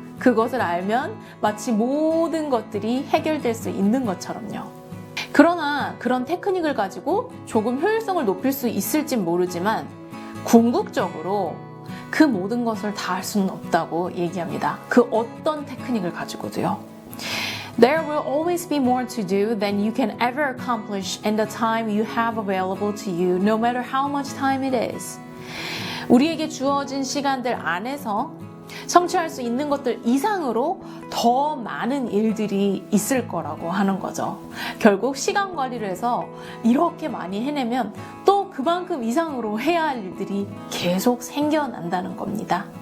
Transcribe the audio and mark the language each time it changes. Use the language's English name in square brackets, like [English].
[Korean] 그것을 알면 마치 모든 것들이 해결될 수 있는 것처럼요. 그러나 그런 테크닉을 가지고 조금 효율성을 높일 수 있을진 모르지만 궁극적으로 그 모든 것을 다 할 수는 없다고 얘기합니다. 그 어떤 테크닉을 가지고도요. [English] There will always be more to do than you can ever accomplish in the time you have available to you, no matter how much time it is. [Korean] 우리에게 주어진 시간들 안에서 성취할 수 있는 것들 이상으로 더 많은 일들이 있을 거라고 하는 거죠. 결국 시간 관리를 해서 이렇게 많이 해내면 또 그만큼 이상으로 해야 할 일들이 계속 생겨난다는 겁니다.